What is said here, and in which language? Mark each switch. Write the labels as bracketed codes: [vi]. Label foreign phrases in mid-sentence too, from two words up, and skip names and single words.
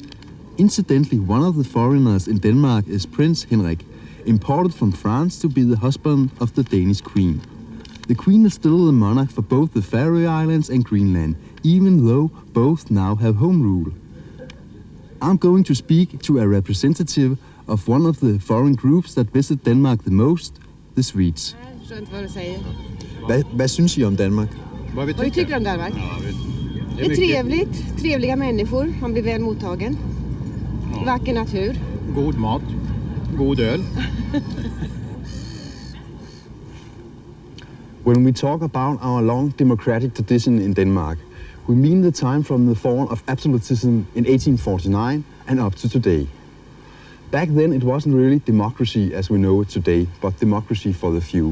[en] Incidentally, one of the foreigners in Denmark is Prince Henrik, imported from France to be the husband of the Danish Queen. The Queen is still the monarch for both the Faroe Islands and Greenland, even though both now have home rule. I'm going to speak to a representative of one of the foreign groups that visit Denmark the most, the Swedes. [da] Hvad synes I om Danmark? [sv] Vad vi tycker om Danmark? Det är trevligt, trevliga människor, man blir väl mottagen. Vacker natur. God mat, god öl. [en] When we talk about our long democratic tradition in Denmark, we mean the time from the fall of absolutism in 1849 and up to today. Back then it wasn't really democracy as we know it today, but democracy for the few.